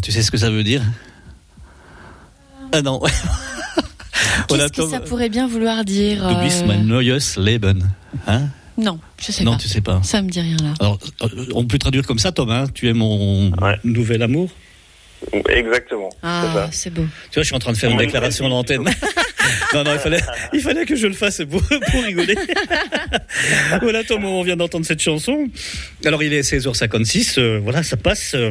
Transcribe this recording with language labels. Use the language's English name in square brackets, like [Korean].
[French] Tu sais ce que ça veut dire? Ah non. Qu'est-ce voilà, que ça pourrait bien vouloir dire? [German] Du bist mein neues Leben. Hein? [French] Non, je sais non, pas. Non, tu sais pas. Ça me dit rien là. Alors, on peut traduire comme ça, Tom, hein, tu es mon ouais. nouvel amour. Exactement. Ah, c'est beau. Tu vois, je suis en train de faire une déclaration à l'antenne. Non, non, il fallait que je le fasse pour rigoler. Voilà, Tom, on vient d'entendre cette chanson. Alors, il est 16h56, voilà, ça passe.